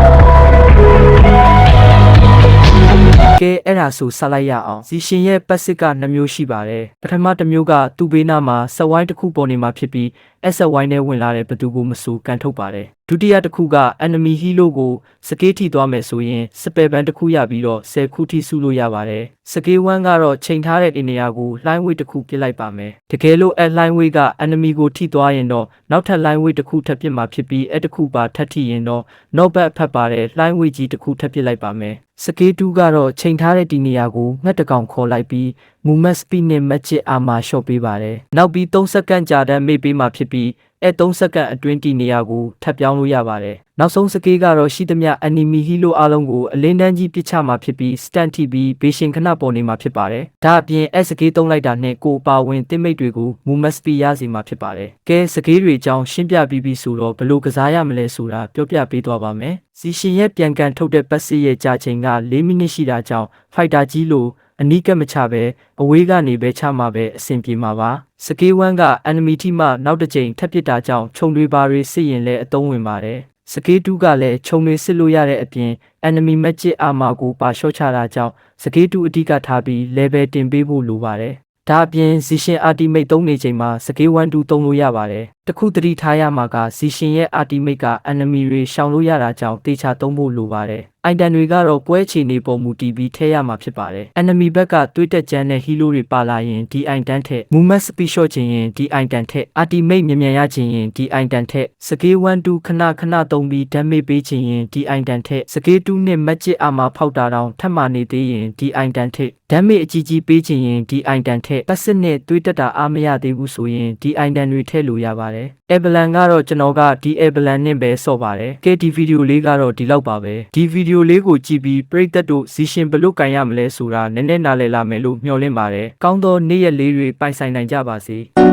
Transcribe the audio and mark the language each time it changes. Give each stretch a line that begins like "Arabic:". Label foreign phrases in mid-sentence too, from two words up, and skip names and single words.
Burmese: ကဲအဲ့ဒါဆိုဆက်လိုက်ရအောင်ဇီရှင်ရဲ့ပတ်စစ်က2မျိုးရှိပါတယ်ပထမတစ်မျိုးကသူ့ဘေးနားမှာစက်ဝိုင်းတစ်ခုပေါ်နေမှာဖြစ်ပြီးအဲ့စက်ဝိုင်းနဲ့ဝင်လာတဲ့ဘသူကိုမဆိုကန်ထုတ်ပါတယ်ဒုတိယတစ်ခုက
English: enemy hero
Burmese: ကိုစကေးထိသွားမယ်ဆိုရင်စပယ်ဘန်တစ်ခုရပြီးတော့10ခုထိစုလို့ရပါတယ်စကေး1ကတော့ချိန်ထားတဲ့နေရာကိုလှိုင်းဝေးတစ်ခုပစ်လိုက်ပါမယ်တကယ်လို့အဲ့လှိုင်းဝေးက enemy ကိုထိသွားရင်တော့နောက်ထပ်လှိုင်းဝေးတစ်ခုထပ်ပစ်မှာဖြစ်ပြီးအဲ့တစ်ခု ပါထပ်ထိရင်တော့နောက်ဘက်အဖက်ပါတဲ့လှိုင်းဝေးကြီးတစ်ခုထပ်ပစ်လိုက်ပါမယ်စကေး2ကတော့ချိန်ထားတဲ့ဒီနေရာကိုငှက်တကောင်ခေါ်လိုက်ပြီး
English: movement speed
Burmese: နဲ့
English: magic armor shot
Burmese: ပေးပါတယ်နောက်ပြီး3စက္ကန့်ကြာတဲ့မေ့ပေးမှာဖြစ်ပြီးအဲ့3စက္ကန့်အတွင်းဒီနေရာကိုထပ်ပြောင်းလို့ရပါတယ်နောက်ဆုံးစကေးကတော့ရှိသမျှ
English: enemy hero
Burmese: အလုံးကိုအလင်းတန်းကြီးပစ်ချမှာဖြစ်ပြီး stand ထိပြီးဘေးရှင်ခဏပေါ်နေမှာဖြစ်ပါတယ်ဒါအပြင်အဲ့စကေးသုံးလိုက်တာနဲ့ကိုပါဝင်တင်မိတ်တွေကို
English: movement speed
Burmese: ရစေမှာဖြစ်ပါတယ်ကဲစကေးတွေအကြောင်းရှင်းပြပြီးပြီဆိုတော့ဘယ်လိုကစားရမလဲဆိုတာပြောပြပေးသွားပါမယ်ဇီရှင်ရဲ့ပြန်ကန်ထုတ်တဲ့ပတ်စစ်ရဲ့ကြာချိန်က4မိနစ်ရှိတာကြောင့် fighter ကြီးလို့အနီးကပ်မချပဲအဝေးကနေပဲချမှာပဲအဆင်ပြေမှာပါစကေး1က enemy ထိမှနောက်တစ်ချိန်ထပ်ပစ်တာကြောင့်ခြုံတွေပါတွေစစ်ရင် လည်းအသုံးဝင်ပါတယ်စကေး2ကလည်းခြုံတွေစစ်လို့ရတဲ့အပြင်
English: enemy magic armor
Burmese: ကိုပါရှော့ချတာကြောင့်စကေး2အဓိကထားပြီး level တင်ပေးဖို့လိုပါတယ်ဒါအပြင်ဇီရှင် ultimate သုံးနေချိန်မှာစကေး1 2သုံးလို့ရပါတယ်တခုသတိထားရမှာ ကဇီရှင်ရဲ့ ultimate က enemy တွေရှောင်လို့ရတာကြောင့်တေချာသုံးဖို့လိုပါတယ်အိုင်တန်တွေကတော့ပွဲချီနေပုံမူတည်ပြီးထည့်ရမှာဖြစ်ပါတယ် enemy ဘက်ကတွေးတက်ကြမ်းတဲ့ hero တွေပါလာရင်ဒီအိုင်တ န်ထက်
English: movement speed shot
Burmese: ချင်ရင်ဒီအိုင်တန်ထက် ultimate မြန်မြန်ရချင်ရင်ဒီအိုင်တန်ထက်စကေး1 2ခဏသုံးပြီး damage ပေးချင်ရင်ဒီအိုင်တန်ထ က်စကေး2နဲ့
English: magic armor
Burmese: ဖောက်တာတောင်ထပ်မနေသေးရင်ဒီအိုင်တန်ထက် damage အကြီးကြီးပေးချင်ရင်ဒီအိုင်တန်ထက်ပတ်စစ်နဲ့တွေးတက်တာအားမရသေးဘူးဆိုရင်ဒီအိုင်တန်တွေထည့်လို့ရပါတယ်Evelyn ကတော့ကျွန်တော်ကဒီ Evelyn နဲ့ပဲဆော့ပါတယ်ကဲဒီဗီဒီယိုလေးကတော့ဒီလောက်ပါပဲဒီဗီဒီယိုလေးကိုကြည့်ပြီးပရိသတ်တို့ဇီရှင်ဘယ်လိုကန်ရမလဲဆိုတာနည်းနည်းနားလည်လာမယ်လို့မျှော်လင့်ပါတယ်ကောင်းသောနေ့ရက်လေးတွေပိုင်ဆိုင်နိုင်ကြပါစေ